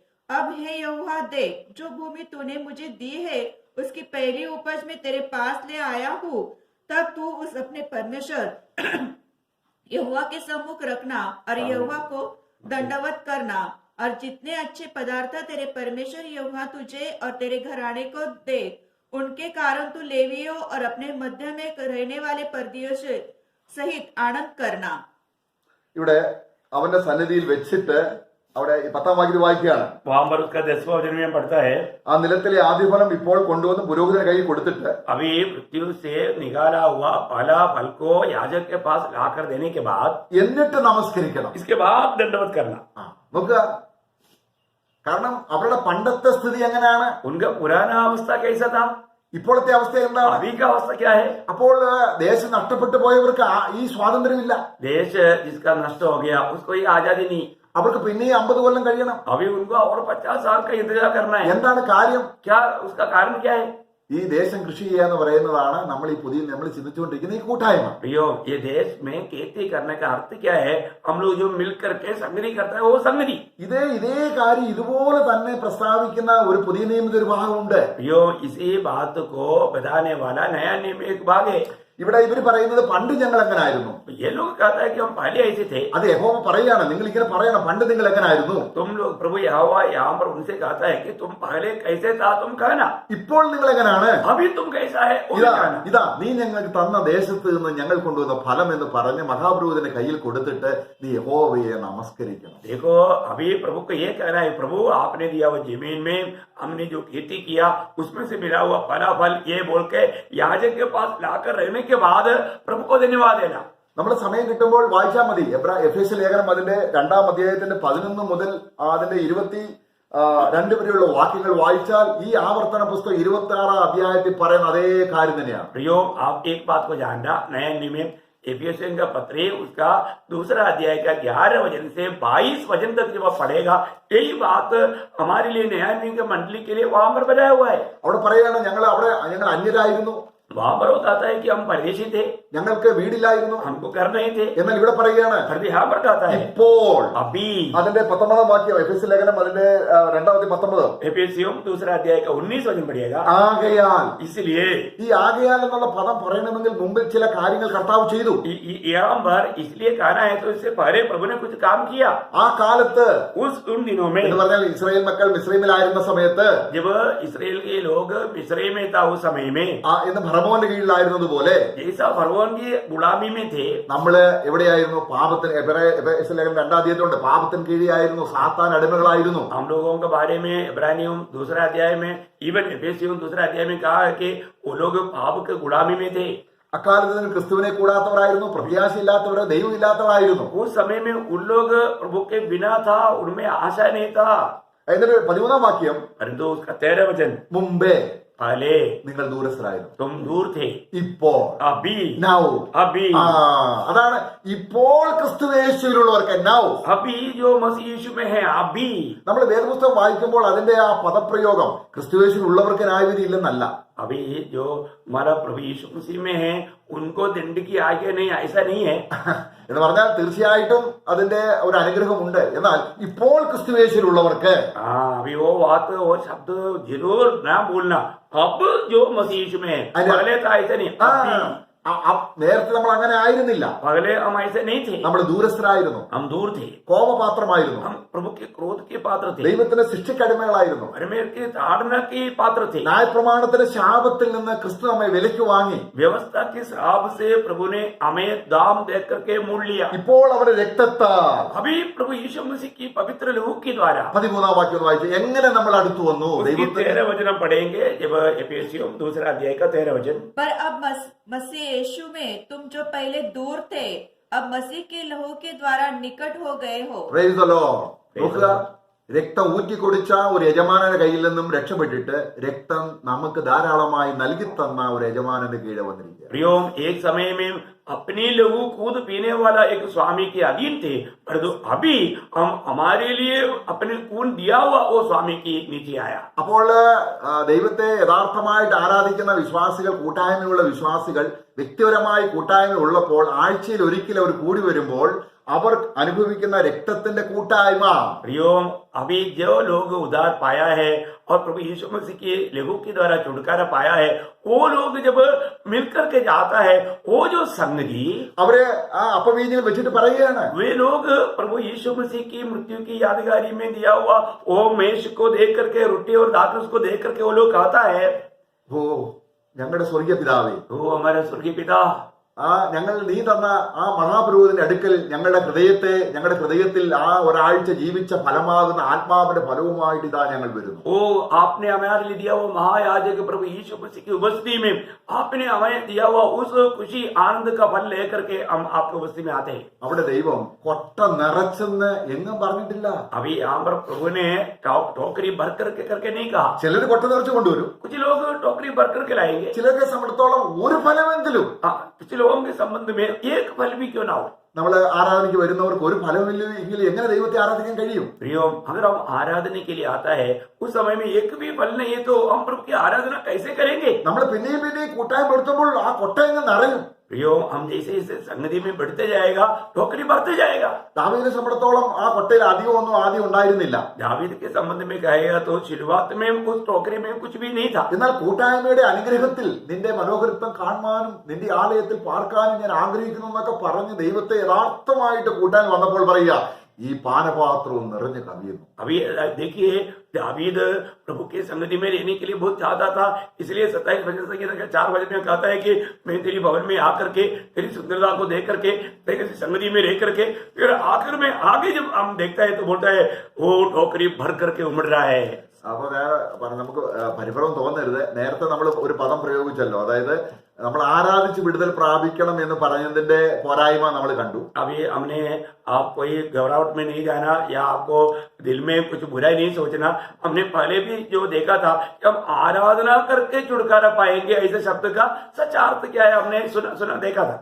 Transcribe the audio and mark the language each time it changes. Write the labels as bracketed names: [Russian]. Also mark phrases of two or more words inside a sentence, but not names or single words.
[Hindi] अब हे यहोवा देख, जो भूमि तूने मुझे दी है उसकी पहली उपज में तेरे पास ले आया हूँ, तब तू उस अपने परमेश्वर यहोवा के सम्मुख रखना और यहोवा को दंडवत करना, और जितने अच्छे पदार्थ तेरे परमेश्वर यहोवा तुझे और तेरे घराने को दे, उनके कारण तू लेवियों और अपने मध्य में रहने वाले परदियों से सहित आनंद करना। [Malayalam] ഇവിടെ അവന്റെ സന്നിധിയിൽ വെച്ചിട്ട് അവിടെ 10-ാം വാക്യത്തിൽ വായിക്കുകയാണ്, [Hindi] वहां पर उसका 10वां वचन में पढ़ता है, [Malayalam] ആ നിലത്തിലെ ആദ്യഫലം ഇപ്പോൾ കൊണ്ടുവന്ന് പുരോഹിതന്റെ കയ്യിൽ കൊടുത്തിട്ട് [Hindi] अभी मृत्यु से निकाला हुआ पहला फल को याजक के पास लाकर देने के बाद [Malayalam] എന്നിട്ട് നമസ്കരിക്കണം. [Hindi] इसके बाद दंडवत करना। [Malayalam] നോക്കുക, കാരണം അവരുടെ പണ്ടത്തെ സ്ഥിതി എങ്ങനെയാണ്, [Hindi] उनका पुराना अवस्था कैसा था, [Malayalam] ഇപ്പോഴത്തെ അവസ്ഥ എന്താണ്? [Hindi] अभी का अवस्था क्या है? [Malayalam] അപ്പോൾ ദേശം നഷ്ടപ്പെട്ടു പോയവർക്ക് ഈ സ്വാതന്ത്ര്യമില്ല. [Hindi] देश जिसका नष्ट हो गया उसको ये आजादी नहीं, [Malayalam] അവർക്ക് പിന്നെയും 50 കൊല്ലം കഴിയണം. [Hindi] अभी उनको और 50 साल का इंतजार करना है। [Malayalam] എന്താണ് കാര്യം? [Hindi] क्या उसका कारण क्या है? [Malayalam] ഈ ദേശം കൃഷി ചെയ്യുക എന്ന് പറയുന്നതാണ് നമ്മൾ ചിന്തിച്ചുകൊണ്ടിരിക്കുന്ന ഈ കൂട്ടായ്മ. [Hindi] प्रियो, ये देश में खेती करने का अर्थ क्या है? हम लोग जो मिल करके संगति करता है वो संगति। [Malayalam] ഇതേ കാര്യം ഇതുപോലെ തന്നെ പ്രസ്താവിക്കുന്ന ഒരു പുതിയ നിയമത്തിൽ ഒരു ഭാഗമുണ്ട്. [Hindi] प्रियो, इसी बात को बताने वाला नया नियम एक भाग है। [Malayalam] ഇവിടെ ഇവര് പറയുന്നത് പണ്ട് ഞങ്ങൾ എങ്ങനെ ആയിരുന്നു. [Hindi] ये लोग कहता है कि हम पहले ऐसे थे। [Malayalam] അത് യഹോവ പറയാണ്, നിങ്ങൾ ഇങ്ങനെ പറയണം, പണ്ട് നിങ്ങൾ എങ്ങനെ ആയിരുന്നു. [Hindi] तुम लोग प्रभु यहोवा यहाँ पर उनसे कहता है कि तुम पहले कैसे था तुम कहना, [Malayalam] ഇപ്പോൾ നിങ്ങൾ എങ്ങനെയാണ്. [Hindi] अभी तुम कैसा है वो भी कहना। [Malayalam] ഇതാ നീ ഞങ്ങൾക്ക് തന്ന ദേശത്ത് നിന്ന് ഞങ്ങൾ കൊണ്ടുവന്ന ഫലം എന്ന് പറഞ്ഞ് മഹാപുരോഹിതന്റെ കയ്യിൽ കൊടുത്തിട്ട് നീ യഹോവയെ നമസ്കരിക്കണം. [Hindi] देखो, अभी प्रभु को ये कहना है, प्रभु आपने दिया हुआ जमीन में हमने जो खेती किया उसमें से मिला हुआ फलाफल, ये बोल के याजक के पास लाकर रहने के बाद प्रभु को धन्यवाद देना। [Malayalam] നമ്മൾ സമയം കിട്ടുമ്പോൾ വായിച്ചാൽ മതി. എഫേസ്യ ലേഖനം അതിന്റെ 2-ാം അധ്യായത്തിന്റെ 11 മുതൽ അതിന്റെ 22 വരെയുള്ള വാക്യങ്ങൾ വായിച്ചാൽ ഈ ആവർത്തന പുസ്തകം 26-ാം അധ്യായത്തിൽ പറയുന്ന അതേ കാര്യം തന്നെയാണ്. [Hindi] प्रियो, आप एक बात को जानना, नया नियम एफिसियों का पत्र उसका 2 अध्याय का 11 वचन से 22 वचन तक जब आप पढ़ेगा, यही बात हमारे लिए नया नियम के मंडली के लिए वहां पर बताया हुआ है। [Malayalam] അവിടെ പറയാണ്, ഞങ്ങൾ അന്യരായിരുന്നു, [Hindi] वहां पर कहता है कि हम परदेशी थे, [Malayalam] ഞങ്ങൾക്ക് വീടില്ലായിരുന്നു, [Hindi] हमको घर नहीं थे। [Malayalam] എന്നാൽ ഇവിടെ പറയുകയാണ് [Hindi] यहाँ पर कहता है [Malayalam] ഇപ്പോൾ. [Hindi] अभी। [Malayalam] അതിന്റെ 19-ാം വാക്യം എഫേസ്യ ലേഖനം അതിന്റെ 2-19 [Hindi] एफिसियों 2 अध्याय का 19 वचन पढ़िएगा। [Malayalam] ആകയാൽ, [Hindi] इसलिए [Malayalam] ഈ ആകയാൽ എന്നുള്ള പദം പറയണമെങ്കിൽ മുമ്പിൽ ചില കാര്യങ്ങൾ കർത്താവ് ചെയ്തു. [Hindi] यहाँ पर इसलिए कहना है तो इससे पहले प्रभु ने कुछ काम किया। [Malayalam] ആ കാലത്ത് [Hindi] उन दिनों में, [Malayalam] എന്ന് പറഞ്ഞാൽ ഇസ്രായേൽ മക്കൾ മിസ്രൈമിലായിരുന്ന സമയത്ത്, [Hindi] जब इसराइल के लोग मिस्र में था उस समय में, [Malayalam] ഇന്ന് ഫറവോന്റെ കീഴിലായിരുന്നത് പോലെ [Hindi] जैसा फरवोन की गुलामी में थे, [Malayalam] നമ്മള് എവിടെയായിരുന്നു? പാപത്തിന്. എഫേസ്യ ലേഖനം 2-ാം അധ്യായത്തിലുണ്ട്, പാപത്തിന് കീഴിലായിരുന്നു, സാത്താൻ അടിമകളായിരുന്നു. [Hindi] हम लोगों के बारे में इब्रानियों 2 अध्याय में, इवन एफेसियों 2 अध्याय में कहा है कि वो लोग पाप के गुलामी में थे। [Malayalam] അക്കാലത്ത് നിങ്ങൾ ക്രിസ്തുവിനെ കൂടാത്തവരായിരുന്നു, പ്രത്യാശയില്ലാത്തവരോ ദൈവമില്ലാത്തവരായിരുന്നു. [Hindi] उस समय में उन लोग प्रभु के बिना था, उनमें आशा नहीं था। [Malayalam] എന്നിട്ട് 13-ാം വാക്യം, [Hindi] परंतु उसका 13 वचन, [Malayalam] മുമ്പേ [Hindi] पहले [Malayalam] നിങ്ങൾ ദൂരസ്ഥരായിരുന്നു, [Hindi] तुम दूर थे, [Malayalam] ഇപ്പോൾ [Hindi] अभी [Malayalam] നൗ. [Hindi] अभी [Malayalam] അതാണ് ഇപ്പോൾ ക്രിസ്തുയേശുവിലുള്ളവർക്ക് നൗ. [Hindi] अभी जो मसीह यीशु में है, अभी। [Malayalam] നമ്മൾ വേദപുസ്തകം വായിക്കുമ്പോൾ അതിന്റെ ആ പദപ്രയോഗം ക്രിസ്തുയേശുവിലുള്ളവർക്ക് ന്യായവിധി ഇല്ലെന്നല്ല. [Hindi] अभी जो हमारा प्रभु यीशु मसीह में है उनको दंड की आगे नहीं, ऐसा नहीं है। [Malayalam] എന്ന് പറഞ്ഞാൽ തീർച്ചയായിട്ടും അതിന്റെ ഒരു അനുഗ്രഹമുണ്ട്. എന്നാൽ ഇപ്പോൾ ക്രിസ്തുയേശുവിലുള്ളവർക്ക് [Hindi] अभी वो बात, वो शब्द जरूर ना भूलना। अब जो मसीह यीशु में है, पहले था ऐसा नहीं, अभी। [Malayalam] നേരത്തെ നമ്മൾ അങ്ങനെ ആയിരുന്നില്ല. [Hindi] पहले हम ऐसे नहीं थे, [Malayalam] നമ്മൾ ദൂരസ്ഥരായിരുന്നു, [Hindi] हम दूर थे, [Malayalam] കോപപാത്രമായിരുന്നു, [Hindi] हम प्रभु के क्रोध के पात्र थे, [Malayalam] ദൈവത്തിന്റെ ശിക്ഷയ്ക്കടിമകളായിരുന്നു, [Hindi] परमेश्वर की ताड़ना के पात्र थे। [Malayalam] ന്യായപ്രമാണത്തിന്റെ ശാപത്തിൽ നിന്ന് ക്രിസ്തു നമ്മെ വിലയ്ക്ക് വാങ്ങി. [Hindi] व्यवस्था के श्राप से प्रभु ने हमें दाम दे करके मोल लिया। [Malayalam] ഇപ്പോൾ അവരുടെ രക്തത്താൽ, [Hindi] अभी प्रभु यीशु मसीह की पवित्र लहू के द्वारा। [Malayalam] 13-ാം വാക്യം വായിച്ചു, എങ്ങനെ നമ്മൾ അടുത്തു വന്നു [Hindi] उसकी [Malayalam] ദൈവത്തിന്. [Hindi] 13 वचन हम पढ़ेंगे, जब एफिसियों 2 अध्याय का 13 वचन। पर अब मसीह यीशु में तुम जो पहले दूर थे, अब मसीह के लहू के द्वारा निकट हो गए हो। [English] Praise the Lord. [Malayalam] നോക്കുക, രക്തം ഊറ്റി കുടിച്ച ഒരു യജമാനന്റെ കയ്യിൽ നിന്നും രക്ഷപ്പെട്ടിട്ട് രക്തം നമുക്ക് ധാരാളമായി നൽകി തന്ന ഒരു യജമാനന്റെ കീഴെ വന്നിരിക്കുക. [Hindi] प्रियोम, एक समय में अपनी लहू खुद पीने वाला एक स्वामी के अधीन थे, परंतु अभी हम हमारे लिए अपने खून दिया हुआ वो स्वामी की नीचे आया। [Malayalam] അപ്പോൾ ദൈവത്തെ യഥാർത്ഥമായിട്ട് ആരാധിക്കുന്ന വിശ്വാസികൾ, കൂട്ടായ്മയുള്ള വിശ്വാസികൾ വ്യക്തിപരമായി കൂട്ടായ്മ ഉള്ളപ്പോൾ ആഴ്ചയിൽ ഒരിക്കൽ അവർ കൂടി വരുമ്പോൾ അവർ അനുഭവിക്കുന്ന രക്തത്തിന്റെ കൂട്ടായ്മ. [Hindi] प्रियो, अभी जो लोग उद्धार पाया है और प्रभु यीशु मसीह के लहू के द्वारा छुटकारा पाया है, वो लोग जब मिलकर के जाता है, वो जो संगति, [Malayalam] അവര് ആ അപ്പവീഞ്ഞിൽ വെച്ചിട്ട് പറയുകയാണ്, [Hindi] वे लोग प्रभु यीशु मसीह की मृत्यु की यादगारी में दिया हुआ वो मेष को देख करके, रोटी और दाखरस को देख करके वो लोग कहता है, [Malayalam] ഓ ഞങ്ങളുടെ സ്വർഗീയ പിതാവേ, [Hindi] वो हमारे स्वर्गीय पिता, [Malayalam] ഞങ്ങൾ നീ തന്ന ആ മഹാപുരോഹിതന്റെ അടുക്കൽ ഞങ്ങളുടെ ഹൃദയത്തിൽ ആ ഒരാഴ്ച ജീവിച്ച ഫലമാകുന്ന ആത്മാവിന്റെ ഫലവുമായിട്ട് ഇതാ ഞങ്ങൾ വരുന്നു. [Hindi] वो आपने हमारे लिए दिया हुआ महायाजक प्रभु यीशु मसीह की उपस्थिति में आपने हमें दिया हुआ उस खुशी आनंद का फल लेकर के हम आपकी उपस्थिति में आते हैं. [Malayalam] അവിടെ ദൈവം കൊട്ട നിറച്ചെന്ന് എങ്ങും പറഞ്ഞിട്ടില്ല. [Hindi] अभी यहाँ पर प्रभु ने टोकरी भर करके नहीं कहा. [Malayalam] ചിലർ കൊട്ട നിറച്ച് കൊണ്ടുവരും, [Hindi] कुछ लोग टोकरी भर करके लाएंगे, [Malayalam] ചിലരെ സംബന്ധിച്ചോളം ഒരു ഫലമെങ്കിലും. [Hindi] कुछ लोगों के संबंध में एक फल भी क्यों ना हो. [Malayalam] നമ്മൾ ആരാധനയ്ക്ക് വരുന്നവർക്ക് ഒരു ഫലമില്ലെങ്കിൽ എങ്ങനെ ദൈവത്തെ ആരാധിക്കാൻ കഴിയും? [Hindi] प्रियो, अगर हम आराधना के लिए आता है, उस समय में एक भी फल नहीं है तो हम प्रभु की आराधना कैसे करेंगे? [Malayalam] നമ്മൾ പിന്നെയും കൂട്ടായ്മ എടുത്തുമ്പോൾ ആ കൊട്ട എങ്ങ് നിറയും. [Hindi] प्रियो, हम जैसे जैसे संगति में बढ़ते जाएगा, टोकरी बढ़ते जाएगा. [Malayalam] ദാവീദിനെ സംബന്ധിച്ചോളം ആ കൊട്ടയിൽ അധികമൊന്നും ആദ്യം ഉണ്ടായിരുന്നില്ല. [Hindi] दावीद के संबंध में कहेगा तो शुरुआत में उस टोकरी में कुछ भी नहीं था. [Malayalam] എന്നാൽ കൂട്ടായ്മയുടെ അനുഗ്രഹത്തിൽ നിന്റെ മനോഹരത്വം കാണുവാനും നിന്റെ ആലയത്തിൽ പാർക്കാനും ഞാൻ ആഗ്രഹിക്കുന്നു എന്നൊക്കെ പറഞ്ഞ് ദൈവത്തെ യഥാർത്ഥമായിട്ട് കൂട്ടാൻ വന്നപ്പോൾ പറയുക, ഈ പാനപാത്രവും നിറഞ്ഞു കവിയുന്നു. [Hindi] अभी देखिए, दावीद प्रभु के संगति में रहने के लिए बहुत चाहता था, इसलिए 27 वचन संगीत 4 वचन में कहता है कि मैं तेरी भवन में आकर के तेरी सुंदरता को देख करके तेरी संगति में रह करके, फिर आखिर में आगे जब हम देखता है तो बोलता है वो टोकरी भर करके उमड़ रहा है. [Malayalam] അപ്പൊ നമുക്ക് പരിഭ്രമം തോന്നരുത്. നേരത്തെ നമ്മൾ ഒരു പദം പ്രയോഗിച്ചല്ലോ, അതായത് നമ്മൾ ആരാധിച്ച് വിടുതൽ പ്രാപിക്കണം എന്ന് പറഞ്ഞതിന്റെ പോരായ്മ നമ്മൾ കണ്ടു. [Hindi] अभी हमने आप कोई घबराहट में नहीं जाना या आपको दिल में कुछ बुराई नहीं सोचना. हमने पहले भी जो देखा था कि हम आराधना करके छुटकारा पाएंगे, ऐसे शब्द का सच अर्थ क्या है हमने सुना देखा था.